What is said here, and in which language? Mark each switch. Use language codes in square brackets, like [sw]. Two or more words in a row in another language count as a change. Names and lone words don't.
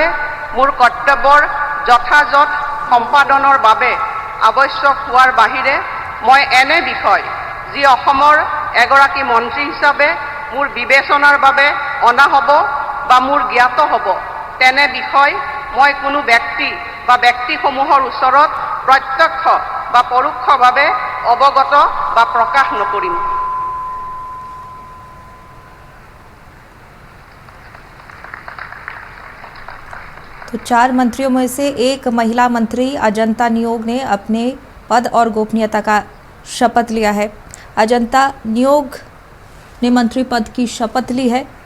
[as] মোৰ কৰ্তব্যৰ যথাযথ সম্পাদনৰ বাবে আৱশ্যক হোৱাৰ বাহিৰে মই এনে বিষয় যি অসমৰ এগৰাকী মন্ত্ৰী হিচাপে মোৰ বিবেচনাৰ বাবে অনা হ'ব বা মোৰ জ্ঞাত হ'ব তেনে বিষয় মই কোনো ব্যক্তি বা ব্যক্তিসমূহৰ ওচৰত প্ৰত্যক্ষ বা পৰোক্ষভাৱে অৱগত বা প্ৰকাশ নকৰিম। [hi] तो 4 मंत्रियों में से एक महिला मंत्री अजंता नियोग ने अपने पद और गोपनीयता का शपथ लिया है। अजंता नियोग ने मंत्री पद की शपथ ली है।